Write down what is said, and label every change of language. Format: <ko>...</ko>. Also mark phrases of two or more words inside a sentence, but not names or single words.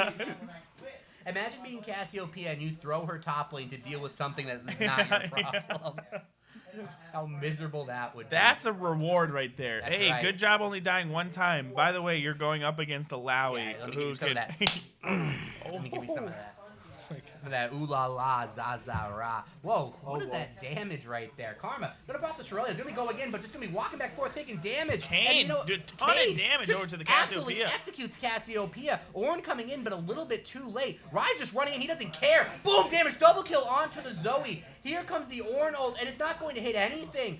<en>Imagine being Cassiopeia and you throw her top lane to deal with something that is not your problem. How miserable that would be. That's a reward right there. That's hey, right. good job only dying 1 time. By the way, you're going up against Alawi. Yeah, let me give you some of that. Let me give you some of that. That ooh la la za za ra. Whoa, what is that damage right there? Karma, gonna pop the Terrellia. It's gonna go again, but just gonna be walking back and forth, taking damage. Kane, a ton of damage over to the Cassiopeia. Cassiopeia. Executes Cassiopeia. Ornn coming in, but a little bit too late. Rise just running in, he doesn't care. Boom, damage, double kill onto the Zoe. Here comes the Ornn ult, and it's not going to hit anything.</en>